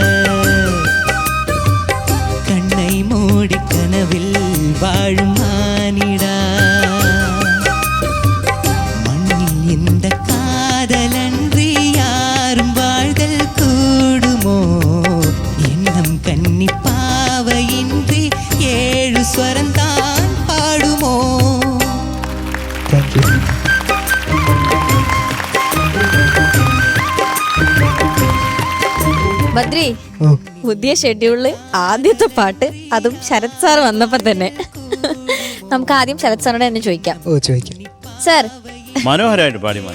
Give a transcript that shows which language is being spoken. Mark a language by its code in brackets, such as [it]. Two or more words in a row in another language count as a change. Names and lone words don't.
[ta] கண்ணை மூடி கனவில் வாழும் மானிடா மண்ணில் இந்த காதலன்றி யாரும் வாழ்தல் கூடுமோ எண்ணம் கன்னி பாவையின்றி 7 ஸ்வரந்தான் பாடுமோ தேங்க்யூ [ml] ബദ്രി പുതിയ ഷെഡ്യൂളില് ആദ്യത്തെ പാട്ട് അതും ശരത് സാർ വന്നപ്പോ തന്നെ നമുക്ക് ആദ്യം ശരത് സാറിനോട് തന്നെ ചോദിക്കാം. ഓ ചോദിക്കാം സാർ മനോഹരമായിട്ട് പാടി മോനെ.